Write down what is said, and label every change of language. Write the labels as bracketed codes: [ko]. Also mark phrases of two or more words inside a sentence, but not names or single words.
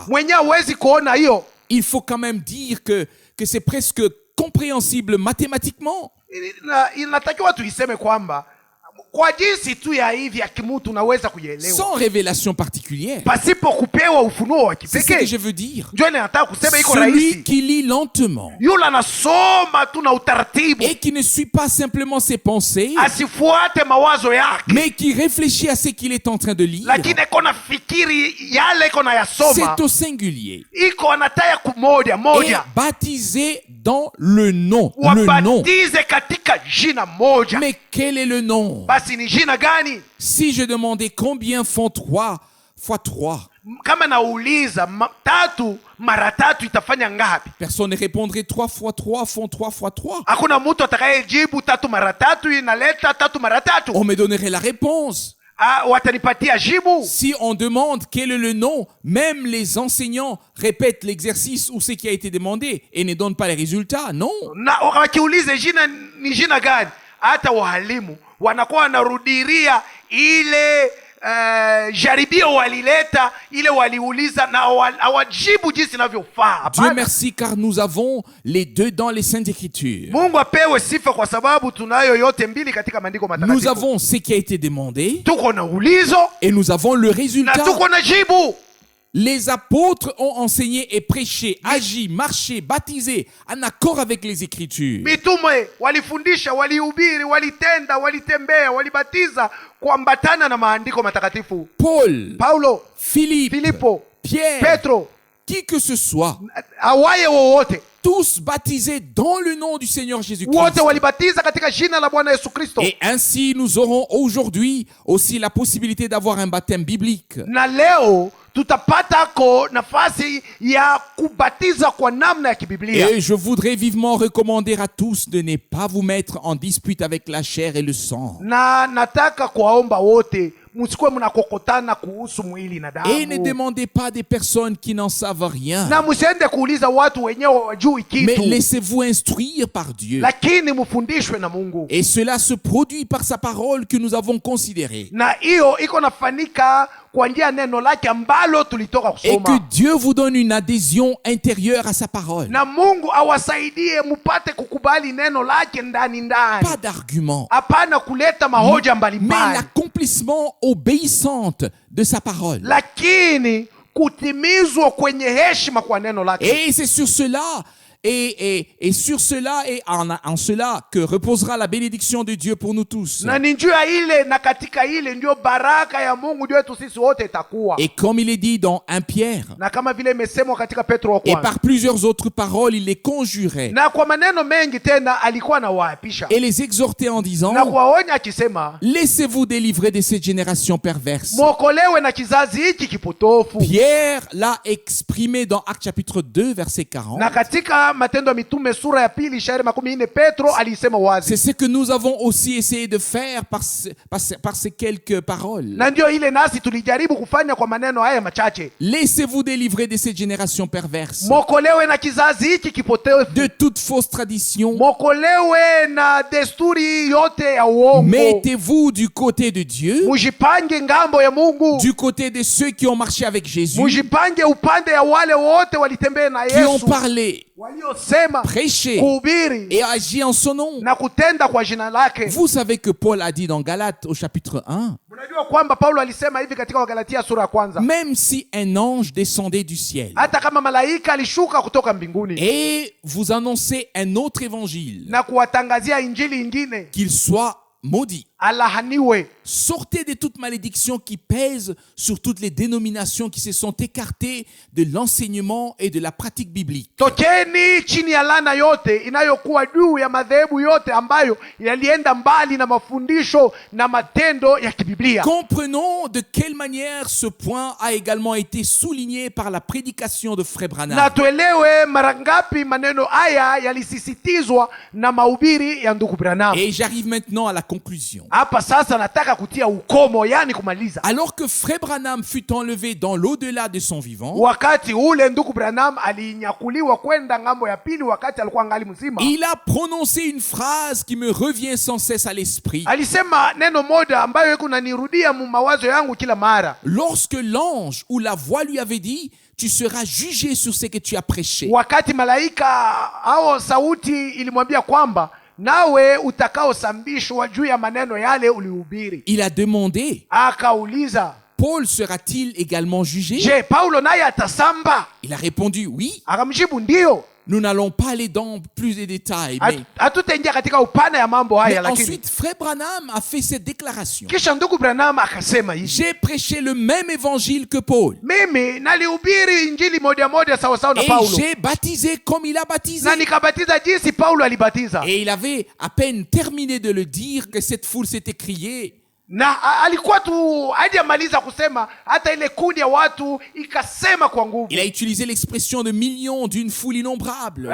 [sw] Mwenye hawezi kuona hiyo, [fr] il faut quand même dire que c'est presque compréhensible mathématiquement. [sw] inatakiwa tuiseme kwamba kwa jinsi tu ya hivi ya kimutu unaweza kuielewa [fr] Sans révélation particulière. [sw] pasipo kupewa ufunuo wa [fr] C'est ce que [sw] kipekee. [fr] je veux dire. [sw] Ndio nataka kusema iko [fr] Celui [sw] rahisi. [fr] qui lit lentement [sw] Yule anasoma tu na utaratibu, [fr] et qui ne suit pas simplement ses pensées, [sw] asifuate mawazo yake, [fr] mais qui réfléchit à ce qu'il est en train de lire, [sw] lakini iko na fikiri yale iko na yasoma, [fr] c'est au singulier. [sw] iko anataya kumoja [fr] Et [sw] moja, [fr] baptisé dans le nom. Le nom. [sw] wabatize katika jina moja. [fr] Mais quel est le nom? [sw] Basi ni jina gani? [fr] Si je demandais combien font 3 fois 3, [sw] Kama nauliza tatu mara tatu itafanya ngapi? [fr] personne ne répondrait 3 fois 3 font 3 fois 3. [sw] Hakuna mtu atakayejibu tatu mara tatu inaleta tatu mara tatu. [fr] On me donnerait la réponse. [sw] Watanipatia jibu. [fr] Si on demande quel est le nom, même les enseignants répètent l'exercice ou ce qui a été demandé et ne donnent pas les résultats. Non. [sw] Na wakiulize jina ni jina gani, hata walimu wanakuwa wanarudiria ile jaribio walileta, ile waliuliza na hawajibu jinsi inavyofaa. [fr] Dieu merci car nous avons les deux dans les Saintes Écritures. [sw] Mungu apewe sifa kwa sababu tunayo yote mbili katika maandiko [fr] Nous [sw] matakatifu. [fr] avons ce qui a été demandé [sw] Tuko na ulizo [fr] et nous avons le [sw] na [fr] résultat. [sw] tuko na jibu. [fr] Les apôtres ont enseigné et prêché, agi, marché, baptisé en accord avec les Écritures. [sw] Mitume walifundisha, walihubiri, walitenda, walitembea, walibatiza kuambatana na maandiko matakatifu. [fr] Paul, [sw] Paulo, [fr] Philippe, [sw] Filipo, [fr] Pierre, [sw] Petro, [fr] qui que ce soit, [sw] awaye wowote, [fr] tous baptisés dans le nom du Seigneur Jésus-Christ. [sw] wote walibatiza katika jina la Bwana Yesu Kristo. [fr] Et ainsi, nous aurons aujourd'hui aussi la possibilité d'avoir un baptême biblique. [sw] Na leo tutapatako nafasi ya kubatiza kwa namna ya kibiblia. [fr] Et je voudrais vivement recommander à tous de ne pas vous mettre en dispute avec la chair et le sang. [sw] Na nataka kuwaomba wote msikuwe mnakokotana kuhusu mwili na [fr] Et ne [sw] damu, [fr] demandez pas des personnes qui n'en savent rien. [sw] na msiende kuuliza watu wenyewe wajui [fr] Mais [sw] kitu, [fr] laissez-vous instruire par Dieu. [sw] lakini mfundishwe na Mungu. [fr] Et cela se produit par sa parole que nous avons considérée. [sw] Na hiyo iko nafanika kwa njia ya neno lake ambalo tulitoka [fr] Et que [sw] kusoma. [fr] Dieu vous donne une adhésion intérieure à sa parole. [sw] Na Mungu awasaidie mupate kukubali neno lake ndani ndani, [fr] Pas d'argument, [sw] hapana kuleta mahoja [fr] mais [sw] mbalimbali, [fr] l'accomplissement obéissante de sa parole. [sw] lakini kutimizwa kwenye heshima kwa neno lake. [fr] Et c'est sur cela, et sur cela, et en cela que reposera la bénédiction de Dieu pour nous tous. [sw] Na ni njia ile, na katika ile ndio baraka ya Mungu ndio yetu sisi wote itakuwa. [fr] Et comme il est dit dans 1 Pierre, [sw] Na kama vile imesemwa katika Petro wa [fr] et [sw] kwanza, [fr] par plusieurs autres paroles, il les conjurait [sw] na kwa maneno mengi tena alikuwa anawaapisha [fr] et les exhortait en disant: [sw] na kuwaonya akisema, [fr] laissez-vous délivrer de cette génération perverse. [sw] mwokolewe na kizazi hiki kipotofu. [fr] Pierre l'a exprimé dans Actes chapitre 2, verset 40. [sw] Na katika Matendo ya Mitume sura ya 2 shairi 14 Petro alisema wazi, [fr] C'est ce que nous avons aussi essayé de faire par ces quelques paroles. [sw] na ndio ile nasi tulijaribu kufanya kwa maneno haya machache. [fr] Laissez-vous délivrer de cette génération perverse, [sw] Mwokolewe na kizazi hiki kipotofu, [fr] de toute fausse tradition. [sw] mwokolewe na desturi yote ya uongo. [fr] Mettez-vous du côté de Dieu, [sw] Mujipange ngambo ya Mungu, [fr] du côté de ceux qui ont marché avec Jésus, [sw] mujipange upande ya wale wote walitembea na [fr] qui ont [sw] Yesu, [fr] parlé, [sw] waliosema, [fr] prêché [sw] kuhubiri [fr] et agi en son nom. [sw] na kutenda kwa jina lake. [fr] Vous savez que Paul a dit dans Galates au chapitre 1, [sw] Mnajua kwamba Paulo alisema hivi katika Wagalatia sura ya kwanza, [fr] même si un ange descendait du ciel [sw] hata kama malaika alishuka kutoka mbinguni [fr] et vous annoncez un autre évangile, [sw] na kuwatangazia injili ingine, [fr] qu'il soit maudit. [sw] alahaniwe. [fr] Sortez de toute malédiction qui pèse sur toutes les dénominations qui se sont écartées de l'enseignement et de la pratique biblique. [sw] Tokeni chini ya laana yote inayokuwa juu ya madhehebu yote ambayo yalienda mbali na mafundisho na matendo ya kibiblia. [fr] Comprenons de quelle manière ce point a également été souligné par la prédication de Frère [sw] Na Branham. tuelewe mara ngapi maneno haya yalisisitizwa na mahubiri ya ndugu Branham. [fr] Et j'arrive maintenant à la conclusion. [sw] Hapa sasa nataka kutia ukomo, yani kumaliza. [fr] Alors que Frère Branham fut enlevé dans l'au-delà de son vivant, [sw] Wakati ule ndugu Branham alinyakuliwa kwenda ngambo ya pili, wakati alikuwa ngali mzima, [fr] il a prononcé une phrase qui me revient sans cesse à l'esprit. [sw] alisema neno moja ambayo iko nanirudia mu mawazo yangu kila mara. [fr] Lorsque l'ange ou la voix lui avait dit: tu seras jugé sur ce que tu as prêché. [sw] Wakati malaika au sauti ilimwambia kwamba nawe utakaosambishwa juu ya maneno yale ulihubiri. [fr] Il a demandé: [sw] Akauliza, [fr] Paul sera-t-il également jugé? [sw] je, Paulo naye atasamba? [fr] Il a répondu: oui. [sw] Akamjibu, ndio. [fr] Nous n'allons pas aller dans plus de détails. Mais [sw] Hatutaingia katika upana ya mambo haya, lakini [fr] ensuite, Frère Branham a fait cette déclaration: [sw] kisha ndugu Branham akasema hivi, [fr] j'ai prêché le même évangile que Paul. [sw] mimi nalihubiri injili moja moja sawa sawa na [fr] Et [sw] Paulo, [fr] j'ai baptisé comme il a baptisé. [sw] na nikabatiza jinsi Paulo alibatiza. [fr] Et il avait à peine terminé de le dire que cette foule s'est écriée: [sw] Na alikuwa tu hajamaliza kusema, hata ile kundi ya watu ikasema kwa nguvu. [fr] il a utilisé l'expression de millions d'une foule innombrable.